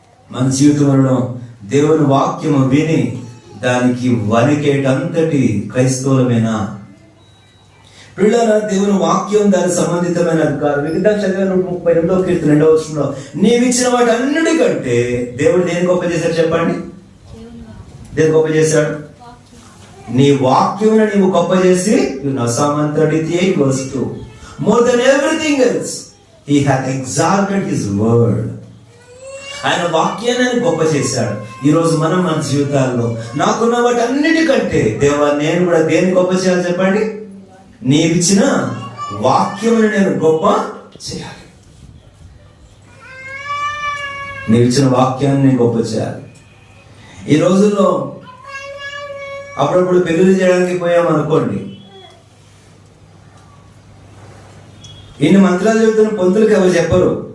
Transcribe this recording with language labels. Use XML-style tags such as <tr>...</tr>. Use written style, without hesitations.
<te>మన జీవితంలో దేవుని వాక్యము విని దానికి వణికేటంతటి క్రైస్తవులమేనా? పిల్లల దేవుని వాక్యం దాని సంబంధితమైన అధికారం. మిగతా చదివాను 38వ కీర్తన 2వ వచనంలో, నీవిచ్చిన వాటి అన్నిటికంటే దేవుడు దేని గొప్ప చేశాడు చెప్పండి? దేని గొప్ప చేశాడు? నీ వాక్యమును నీవు గొప్ప చేసి,</te> <en>Psalm 138 verse 2, more than everything else he hath exalted his word.</en> <te>ఆయన వాక్యాన్ని ఆయన గొప్ప చేశాడు. ఈరోజు మనం మన జీవితాల్లో నాకున్న వాటి అన్నిటికంటే దేవా నేను కూడా దేన్ని గొప్ప చేయాలి చెప్పండి? నీవిచ్చిన వాక్యమును నేను గొప్ప చేయాలి. నీవిచ్చిన వాక్యాన్ని నేను గొప్ప చేయాలి. ఈ రోజుల్లో అప్పుడప్పుడు పెళ్లి చేయడానికి పోయామనుకోండి, ఇన్ని మంత్రాలు చెబుతున్న పంతులకి ఎవరు చెప్పరు.</te>